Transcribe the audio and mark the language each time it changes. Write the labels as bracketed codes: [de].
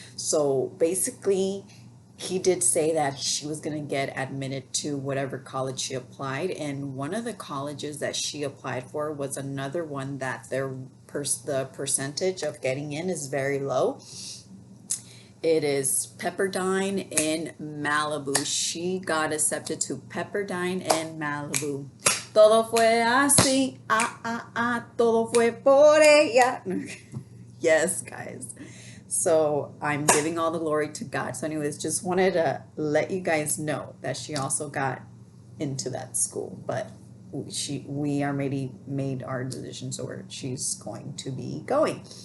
[en] So basically, he did say that she was going to get admitted to whatever college she applied, and one of the colleges that she applied for was another one that the percentage of getting in is very low. It is Pepperdine in Malibu. She got accepted to Pepperdine in Malibu. [es] Todo fue así, todo fue por ella. [en] Yes, guys. So I'm giving all the glory to God. So anyways, just wanted to let you guys know that she also got into that school, but we already made our decision, so she's going to be going.